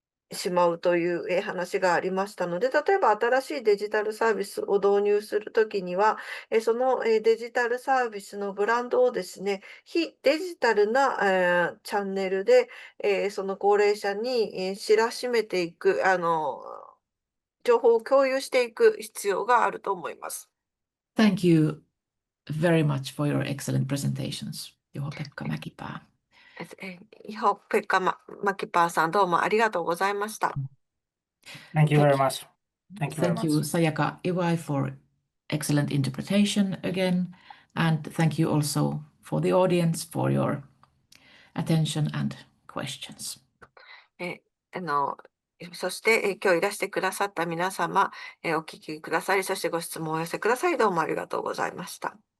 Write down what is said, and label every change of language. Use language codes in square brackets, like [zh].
[ja] しまうという話がありましたので、例えば新しいデジタルサービスを導入するときには、そのデジタルサービスのブランドをですね、非デジタルなチャンネルでその高齢者に知らしめていく、情報を共有していく必要があると思います。 [en] Thank you very much for your excellent presentations, Juho-Pekka Mäkipää. [ja] Juho-Pekka Mäkipääさん、どうもありがとうございました。 [en] Thank you very much. Thank you very Thank you, much. Sayaka Iwai, for excellent interpretation again. And thank you also for the audience for your attention and questions. そして、今日いらしてくださった皆様、お聞きくださり、そしてご質問をお寄せくださり、どうもありがとうございました。